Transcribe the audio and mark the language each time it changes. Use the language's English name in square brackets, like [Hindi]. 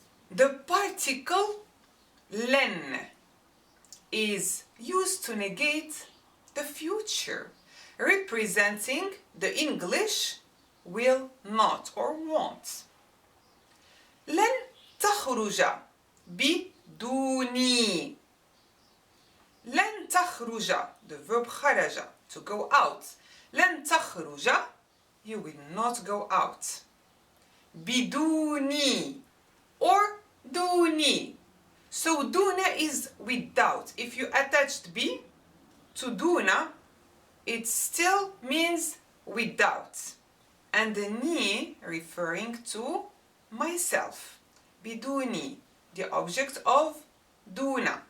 [English] The particle len is used to negate the future, representing the English will not or won't. [Arabic] لن تخرج بدوني. لن تخرج, [English] the verb خرج, to go out. [Arabic] لن تخرج, [English] you will not go out. [Arabic] بدوني or دوني. [English] So دون is without. If you attached be to دون, it still means without. And the ni referring to myself. [Arabic] بدوني, [English] the object of دون.